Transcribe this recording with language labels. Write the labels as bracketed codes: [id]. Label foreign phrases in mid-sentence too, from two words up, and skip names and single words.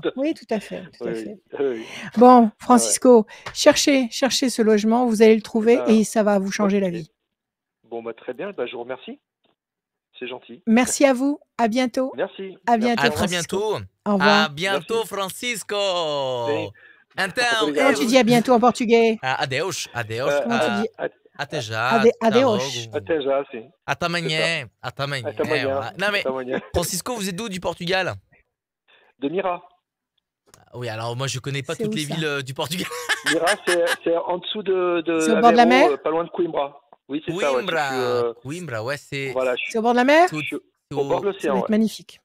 [fr] Tout à fait. Oui, tout à fait, tout Oui, à oui, fait. oui. Bon, Ah ouais. Francisco, cherchez ce logement, vous allez le Eh trouver ben, et ça va vous changer la ok. vie. Bon, bah, très bien. Bah, je vous remercie. C'est gentil. Merci à vous. À bientôt. Merci. À Merci. bientôt, À Au très revoir. Francisco. bientôt. Au À revoir. bientôt, Merci. Francisco. [pt] Sim. Então, [fr] Comment tu [pt] Obrigado. [fr] dis à bientôt en portugais? [pt] adeus, adeus. [fr] Comment tu dis [pt] Até já, até [fr] adeus? [pt] logo. Até já, sim. Até [fr] C'est ça. [pt] amanhã, até amanhã. Até amanhã. [fr] Voilà. Non mais, [pt] Até amanhã. [fr] Francisco, vous êtes d'où du Portugal? De Mira. Oui, alors moi je connais pas C'est toutes où les ça? villes du Portugal. Mira, c'est en dessous de C'est au bord de la mer? Aveiro, pas loin de Coimbra. Oui, c'est ça, ouais. Coimbra, Coimbra, ouais, c'est Voilà, C'est au bord de la mer? c'est au, je suis c'est au bord au- de Ça doit l'océan, être ouais. magnifique.